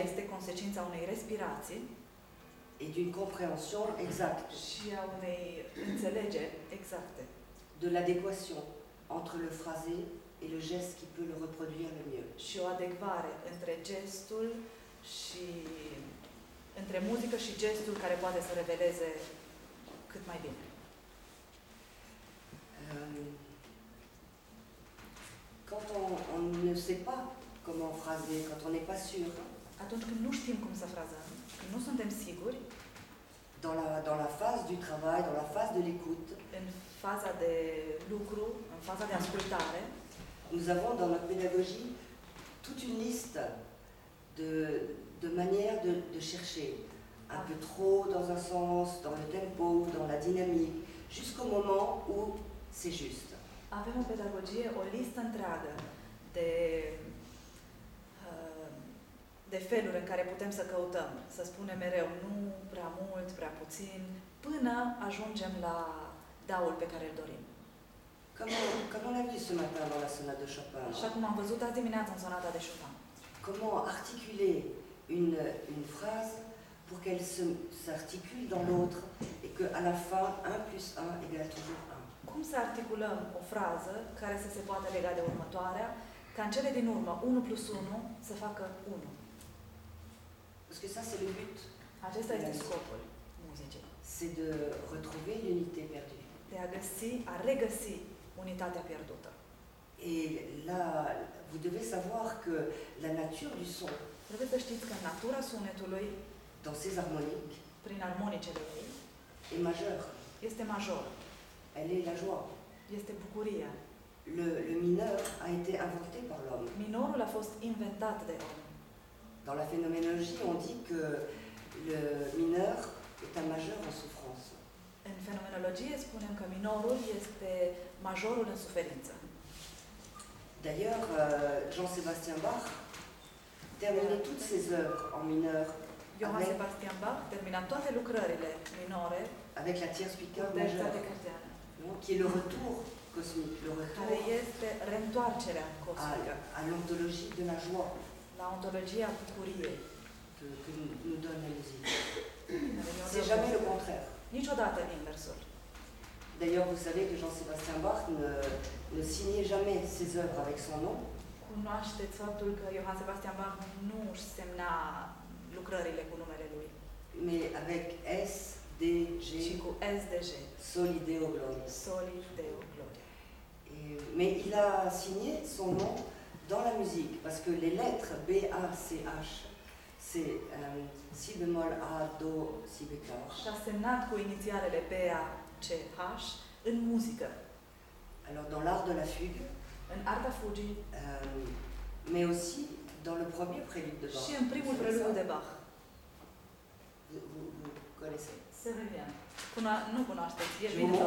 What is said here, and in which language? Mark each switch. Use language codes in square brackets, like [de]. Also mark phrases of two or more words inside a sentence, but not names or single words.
[ro] este consecința unei respirații [fr] et d'une compréhension exacte [ro] și a unei înțelegeri exacte [fr] de l'adéquation entre le phrasé et le geste qui peut le reproduire le mieux. [ro] și o adecvare între gestul și între muzică și gestul care poate să reveleze cât mai bine. [fr] Quand on ne sait pas comment phraser, quand on n'est pas sûr, [ro] Atunci când nu știm cum să frazăm, când nu suntem siguri, [fr] dans la phase du travail, dans la phase de l'écoute, [ro] în faza de lucru, în faza de ascultare, [fr] nous avons dans notre pédagogie toute une liste de manières de chercher. un peu trop dans un sens, dans le tempo, dans la dynamique, jusqu'au moment où c'est juste. [ro] Avem în pedagogie o listă întreagă de feluri în care putem să căutăm, să spunem mereu nu prea mult, prea puțin, până ajungem la daul pe care îl dorim. [fr] Comme on l'a vu ce matin dans la sonate de Chopin. [ro] Așa cum am văzut azi dimineața în sonata de Chopin. [fr] Comment articuler une phrase pour qu'elle s'articule dans l'autre et qu'à la fin, 1 plus 1 égale toujours 1. [ro] Cum să articulăm o frază care să se poată lega de următoarea, ca în cele din urmă 1 plus 1 să facă 1. [fr] Parce que ça, c'est le but. [ro] Acesta este scopul muzicii. [fr] C'est de retrouver l'unité perdue. [ro] De a regăsi unitatea pierdută. [fr] Et là, vous devez savoir que la nature du son, [ro] Trebuie să știți că natura sunetului, [fr] dans ses harmoniques, [ro] prin armonicele ei, [fr] est majeure. [ro] este major. [fr] Elle est la joie. [ro] Este bucuria. [fr] Le mineur a été inventé par l'homme. [ro] Minorul a fost inventat de om. [fr] Dans la phénoménologie, on dit que le mineur est un majeur en souffrance. [ro] În fenomenologie spunem că minorul este majorul în suferință. [fr] D'ailleurs, Jean-Sébastien Bach terminait toutes ses œuvres en mineur [ro] Johann Sebastian Bach termina toate lucrările minore [fr] avec la tierce picard [ro] cu [fr] majeure, carteană, qui est le retour cosmique, le [ro] care [fr] retour [ro] este reîntoarcerea cosmică [fr] à l'ontologie de la joie [ro] la ontologia bucuriei. [fr] que nous donne la musique. [ro] care ne-o [fr] C'est [ro] dă [fr] jamais le [ro] muzica. [fr] contraire. [ro] Niciodată inversul. [fr] D'ailleurs, vous savez que Jean-Sébastien Bach ne signait jamais ses œuvres avec son nom, [ro] Cunoașteți faptul că Johann Sebastian Bach nu își semna lucrările cu numele lui, [fr] mais avec S, D, G, [ro] ci cu SDG, [la] Soli Deo Gloria. Soli Deo Gloria. [fr] Mais il a signé son nom dans la musique, parce que les lettres B, A, C, H, c'est Si bémol, A, Do, Si béclar. [ro] Și a semnat cu inițialele B, A, C, H în muzică, [fr] Alors dans l'art de la fugue, [ro] în arta fugii [fr] mais aussi dans le premier prélude de Bach. [ro] și în primul preludiu de Bach. [fr] Vous connaissez? [ro] Severien. Nu cunoașteți, e Și bine nu?